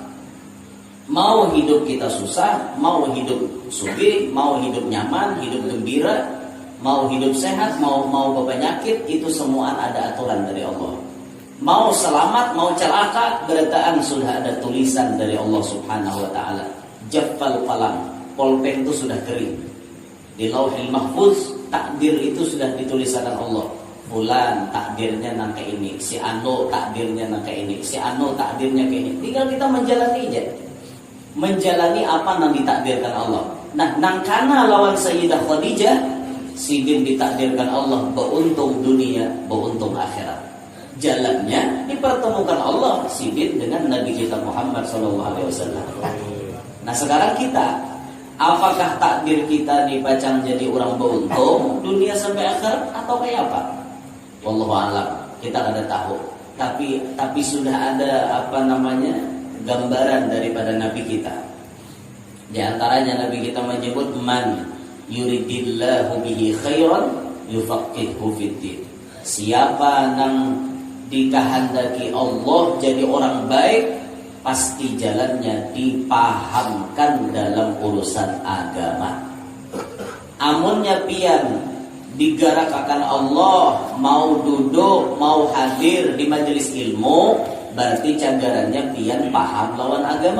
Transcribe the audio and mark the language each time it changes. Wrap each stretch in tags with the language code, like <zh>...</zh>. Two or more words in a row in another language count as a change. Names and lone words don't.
<bjn>Mau hidup kita susah, mau hidup sugih, mau hidup nyaman, hidup gembira, mau hidup sehat, mau berpenyakit, itu semua ada aturan dari Allah. Mau selamat, mau celaka, berataan sudah ada tulisan dari Allah</bjn> <ar>Subhanahu wa taala. Jaffal qalam,</ar> <bjn>pulpen itu sudah kering. Di Lauhil Mahfuz, takdir itu sudah dituliskan Allah. Fulan takdirnya nang kayak ini, si Ano takdirnya nang kayak ini, si Ano takdirnya kayak ini. Tinggal kita menjalani aja. Menjalani apa yang ditakdirkan Allah. Nah, nang kana lawan Sayyidah Khadijah, sidin ditakdirkan Allah beruntung dunia, beruntung akhirat. Jalannya dipertemukan Allah sidin dengan Nabi kita Muhammad SAW. Nah, sekarang kita, apakah takdir kita dipacang jadi orang beruntung dunia sampai akhirat atau kayak apa?</bjn> <ar>Wallahu a'lam,</ar> <bjn>kita ada tahu. Tapi sudah ada gambaran daripada Nabi kita. Di antaranya Nabi kita menyebut</bjn> <ar>man yuridillahu bihi khairan yufaqqihhu fiddin.</ar> <bjn>Siapa nang dikehendaki Allah jadi orang baik, pasti jalannya dipahamkan dalam urusan agama. Amunnya pian digarakakan Allah, mau duduk, mau hadir di majelis ilmu, berarti cagarannya pian paham lawan agama.</bjn>